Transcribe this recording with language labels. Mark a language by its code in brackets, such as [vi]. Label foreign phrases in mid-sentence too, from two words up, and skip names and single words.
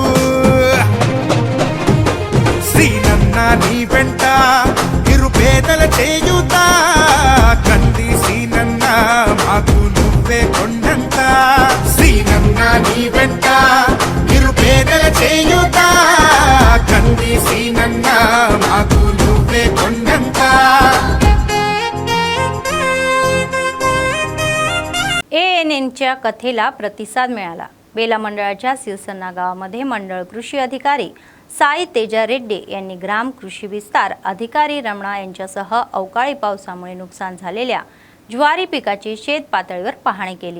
[te] శ్రీనన్న నీ వెంట నిరుపేదల చేయుత, కంది శ్రీనన్న మాకు నువ్వే కొండంత, శ్రీనన్న నీ వెంట నిరుపేదల చేయుత, కంది శ్రీనన్న మాకు నువ్వే కొండంత. [mr] ANNच्या कथेला प्रतिसाद मिळाला. बेला मंडळाच्या सिरसन्ना गावामध्ये मंडळ कृषी अधिकारी साई तेजा रेड्डी यांनी ग्राम कृषी विस्तार अधिकारी रमणा यांच्यासह अवकाळी पावसामुळे नुकसान झालेल्या ज्वारी पिकाची शेत पातळीवर पाहणी केली.